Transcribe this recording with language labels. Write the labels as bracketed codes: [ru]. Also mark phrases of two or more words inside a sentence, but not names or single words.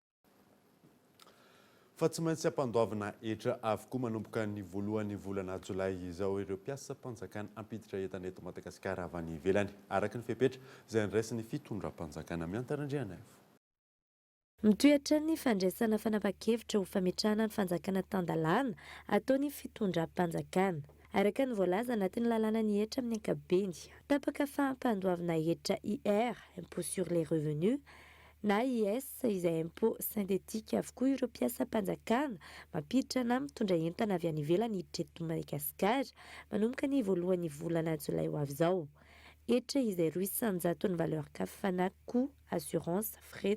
[mg] Fa tsy maintsy ampandoavana hetra avokoa manomboka ny voalohan'ny volana Jolay izao ireo mpiasa mpanjakana ampiditra entana eto Madagasikara avy any ivelany araka ny fepetra izay niraisin'ny fitondram-panjakana miantarandriana avy. Mitoetra ny fandraisana fanapa-kevitra ho fametrahana ny fanjakana tandalana ataony fitondram-panjakana. Araka ny voalaza anatin'ny lalàna ny hetra amin'ny ankabeny, tapaka fampandoavana hetra IR, [fr] impôt sur les revenus, [mg] na IS izay [fr] impôt synthétique [mg] avokoa ireo mpiasa mpanjakana mampiditra na mitondra entana avy any ivelany hiditra eto Madagasikara manomboka ny voalohan'ny volana Jolay ho avy izao. Hetra izay 800 ny valeur kafana [fr] coût, assurance, fret.